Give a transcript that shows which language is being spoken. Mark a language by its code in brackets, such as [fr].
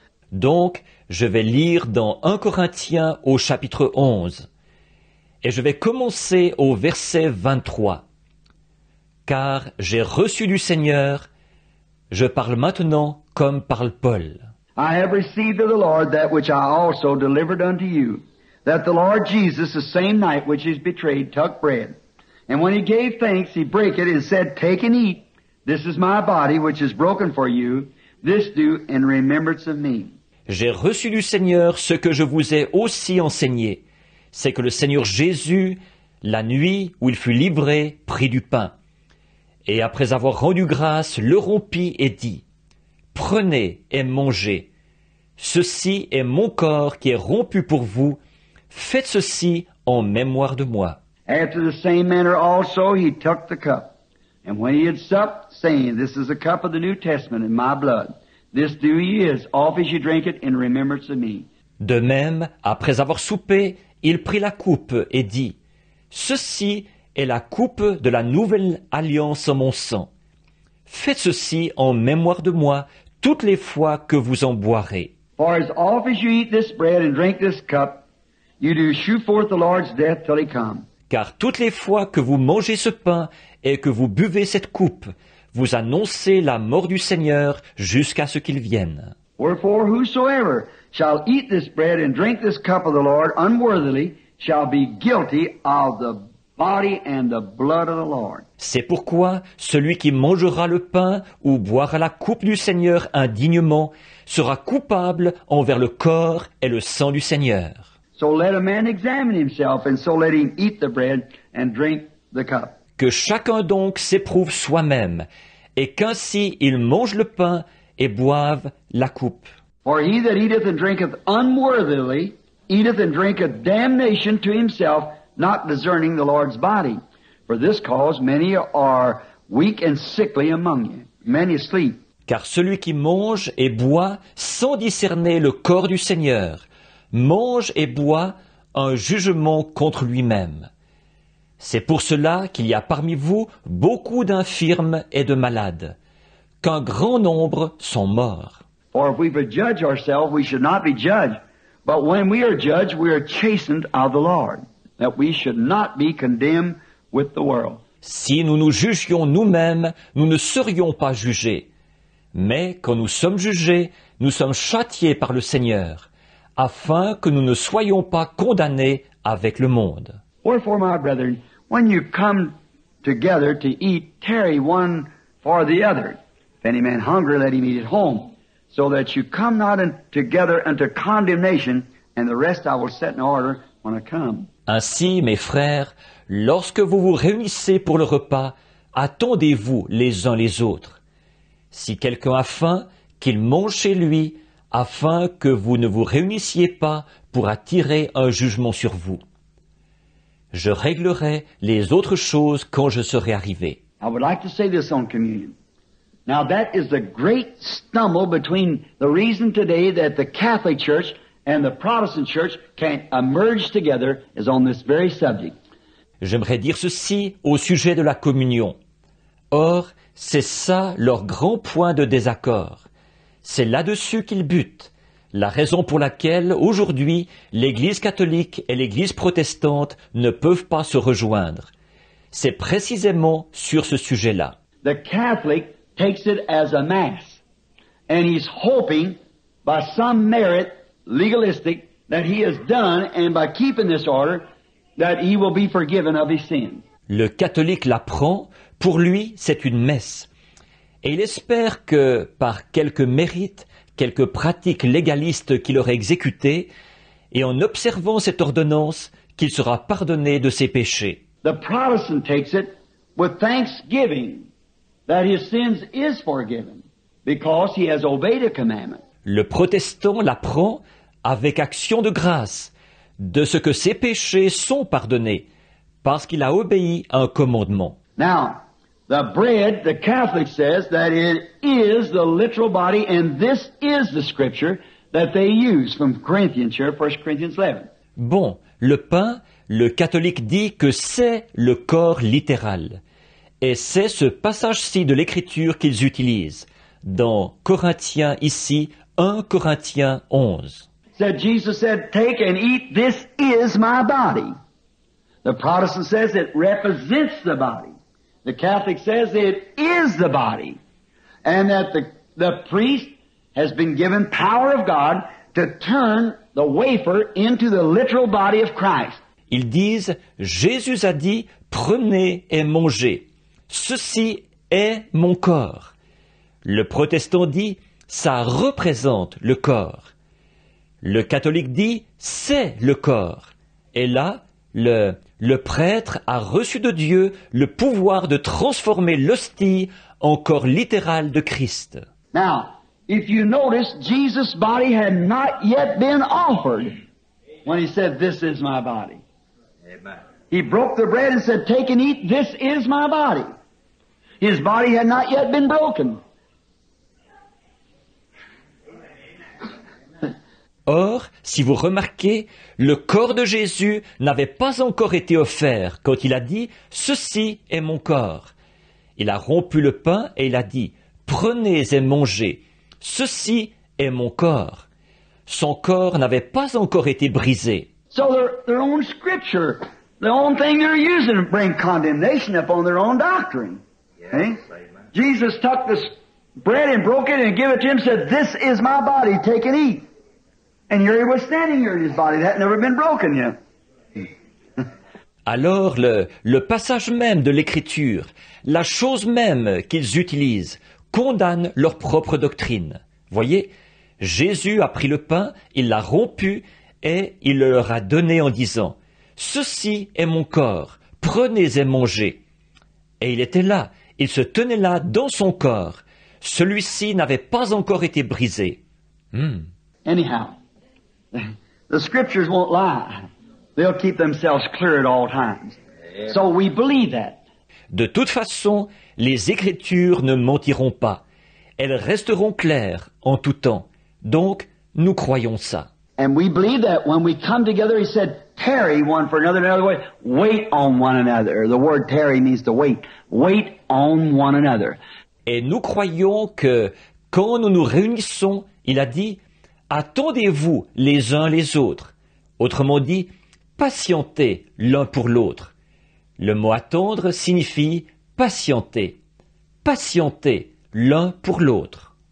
[fr] Donc, je vais lire dans 1 Corinthiens au chapitre 11. Et je vais commencer au verset 23. Car j'ai reçu du Seigneur, je parle maintenant comme parle Paul. [en] I have received of the Lord that which I also delivered unto you, that the Lord Jesus, the same night which he was betrayed, took bread. And when he gave thanks, he brake it and said, Take and eat. This is my body which is broken for you. This do in remembrance of me. [fr] J'ai reçu du Seigneur ce que je vous ai aussi enseigné. C'est que le Seigneur Jésus, la nuit où il fut livré, prit du pain. Et après avoir rendu grâce, le rompit et dit, Prenez et mangez. Ceci est mon corps qui est rompu pour vous. Faites ceci en mémoire de moi. [en] After the same manner also he took the cup. And when he had supped, saying, This is the cup of the New Testament in my blood. This do ye as oft as you drink it in remembrance of me. [fr] De même, après avoir soupé, il prit la coupe et dit, Ceci est la coupe de la nouvelle alliance en mon sang. Faites ceci en mémoire de moi toutes les fois que vous en boirez. [en] For as oft as you eat this bread and drink this cup, you do shew forth the Lord's death till he come. [fr] Car toutes les fois que vous mangez ce pain et que vous buvez cette coupe, vous annoncez la mort du Seigneur jusqu'à ce qu'il vienne. [en] Wherefore whosoever shall eat this bread and drink this cup of the Lord unworthily shall be guilty of the body and the blood of the Lord. [fr] C'est pourquoi celui qui mangera le pain ou boira la coupe du Seigneur indignement sera coupable envers le corps et le sang du Seigneur. [en] So let a man examine himself, and so let him eat the bread and drink the cup. [fr] Que chacun donc s'éprouve soi-même, et qu'ainsi il mange le pain et boive la coupe. [en] For he that eateth and drinketh unworthily eateth and drinketh damnation to himself, not discerning the Lord's body. For this cause many are weak and sickly among you, many asleep. [fr] Car celui qui mange et boit sans discerner le corps du Seigneur, mange et boit un jugement contre lui-même. C'est pour cela qu'il y a parmi vous beaucoup d'infirmes et de malades, qu'un grand nombre sont morts. [en] For if we would judge ourselves, we should not be judged. But when we are judged, we are chastened of the Lord, that we should not be condemned with the world. [fr] Si nous nous jugions nous-mêmes, nous ne serions pas jugés. Mais quand nous sommes jugés, nous sommes châtiés par le Seigneur, afin que nous ne soyons pas condamnés avec le monde. [en] Wherefore, my brethren, when you come together to eat, tarry one for the other. If any man hunger, let him eat at home, so that you come not together unto condemnation, and the rest I will set in order when I come. [fr] Ainsi, mes frères, lorsque vous vous réunissez pour le repas, attendez-vous les uns les autres. Si quelqu'un a faim, qu'il mange chez lui, afin que vous ne vous réunissiez pas pour attirer un jugement sur vous. Je réglerai les autres choses quand je serai arrivé. [en] I would like to say this on communion. Now that is the great stumble between the reason today that the Catholic Church and the Protestant Church can emerge together is on this very subject. [fr] J'aimerais dire ceci au sujet de la communion. Or, c'est ça leur grand point de désaccord. C'est là-dessus qu'ils butent, la raison pour laquelle, aujourd'hui, l'Église catholique et l'Église protestante ne peuvent pas se rejoindre. C'est précisément sur ce sujet-là. [en] The Catholic takes it as a mass, and he's hoping by some merit, legalistic, that he has done, and by keeping this order, that he will be forgiven of his sins. [fr] Le catholique la prend, pour lui, c'est une messe. Et il espère que, par quelques mérites, quelques pratiques légalistes qu'il aurait exécutées, et en observant cette ordonnance, qu'il sera pardonné de ses péchés. [en] The Protestant takes it with thanksgiving that his sins is forgiven because he has obeyed a commandment. [fr] Le protestant la prend avec action de grâce, de ce que ses péchés sont pardonnés, parce qu'il a obéi à un commandement. [en] Now, the bread, the Catholic says that it is the literal body, and this is the scripture that they use from Corinthians here, 1 Corinthians 11. [fr] Bon, le pain, le catholique dit que c'est le corps littéral. Et c'est ce passage-ci de l'Écriture qu'ils utilisent. Dans Corinthiens ici, 1 Corinthiens 11. [en] Said Jesus said, "Take and eat, this is my body." The Protestant says it represents the body. The Catholic says it is the body. And that the priest has been given power of God to turn the wafer into the literal body of Christ. [fr] Ils disent, Jésus a dit, prenez et mangez. Ceci est mon corps. Le protestant dit, ça représente le corps. Le catholique dit, c'est le corps. Et là, le prêtre a reçu de Dieu le pouvoir de transformer l'hostie en corps littéral de Christ. [en] Now, if you notice, Jesus' body had not yet been offered when he said, this is my body. Amen. He broke the bread and said, take and eat, this is my body. His body had not yet been broken. [fr] Or, si vous remarquez, le corps de Jésus n'avait pas encore été offert quand il a dit « Ceci est mon corps ». Il a rompu le pain et il a dit « Prenez et mangez, ceci est mon corps ». Son corps n'avait pas encore été brisé. [en] So their own scripture, the own thing they're using to bring condemnation upon their own doctrine. Yes, See? amen. Jesus took this bread and broke it and gave it to him and said, this is my body, take and eat. And here he was standing here in his body. That had never been broken yet. [fr] Alors le passage même de l'Écriture, la chose même qu'ils utilisent, condamne leur propre doctrine. Voyez, Jésus a pris le pain, il l'a rompu et il le leur a donné en disant « Ceci est mon corps, prenez et mangez ». Et il était là, il se tenait là dans son corps. Celui-ci n'avait pas encore été brisé. [en] Anyhow, the scriptures won't lie. They'll keep themselves clear at all times. So we believe that. [fr] De toute façon, les Écritures ne mentiront pas. Elles resteront claires en tout temps. Donc, nous croyons ça. [en] And we believe that when we come together, he said, tarry one for another, another way. Wait on one another. The word tarry means to wait. Wait on one another. [fr] Et nous croyons que quand nous nous réunissons, il a dit « Attendez-vous les uns les autres ». Autrement dit, patientez l'un pour l'autre. Le mot attendre signifie patienter. Patientez l'un pour l'autre.